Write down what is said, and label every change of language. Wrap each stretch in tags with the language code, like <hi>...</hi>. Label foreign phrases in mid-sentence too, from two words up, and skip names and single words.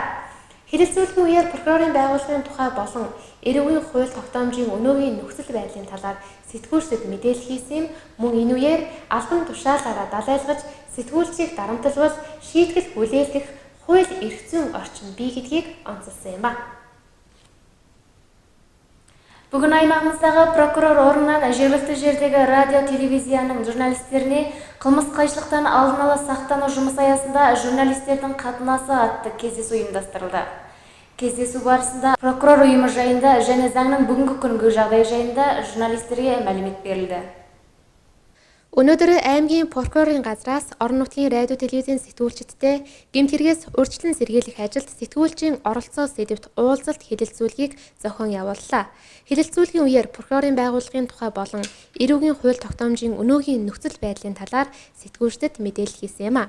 <mn>Хэлэлцүүлгийн үеэр прокурорын байгууллагын тухай болон эрүүгийн хууль тогтоомжийн өнөөгийн нөхцөл байдлын талаар сэтгүүлчдэд мэдээлэл хийсэн юм. Мөн энэ үеэр албан тушаалаараа далайлгаж сэтгүүлчийг дарамтлал шийтгэл хүлээлгэх хууль эрх зүйн орчин бий гэдгийг онцолсон юм ба.</mn> <kk>Бүгін аймағымыздағы прокурор орнынан жергілікті жердегі радио телевизияның журналистеріне қылмыс қайшылықтан алдын ала сақтану жұмысы аясында журналистердің қатынасы атты кездесу ұйымдастырылды. Кездесу барысында прокурор ұйымы жайында және заңның бүгінгі күнгі жағдай жайында журналистерге мәлімет берілді.</kk> <mn>Өнөөдөр аймгийн прокурорын газраас орон нутгийн радио телевизийн сэтгүүлчдтэй гэмт хэрэгээс урьдчилан сэргийлэх ажилд сэтгүүлчийн оролцоо сэдвт уулзалт хэлэлцүүлгийг зохион явууллаа. Хэлэлцүүлгийн үеэр прокурорын байгууллагын тухай болон эрүүгийн хууль тогтоомжийн өнөөгийн нөхцөл байдлын талаар сэтгүүлчдэд мэдээлэл хийсэн юм а.</mn>